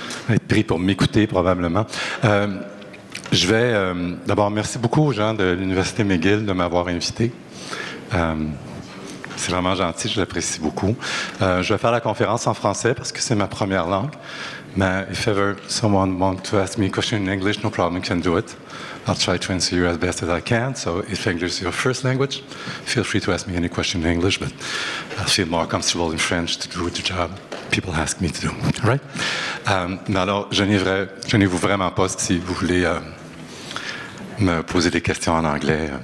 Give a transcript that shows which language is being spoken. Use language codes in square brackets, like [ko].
[fr] Être pris pour m'écouter, probablement. Je vais... D'abord, merci beaucoup aux gens de l'Université McGill de m'avoir invité. C'est vraiment gentil, je l'apprécie beaucoup. Je vais faire la conférence en français parce que c'est ma première langue. Mais [en] if ever someone wants to ask me a question in English, no problem, you can do it. I'll try to answer you as best as I can. So if English is your first language, feel free to ask me any question in English, but I feel more comfortable in French to do the job people ask me to do. All right? [fr] Mais alors, gênez-vous vraiment pas si vous voulez me poser des questions en anglais.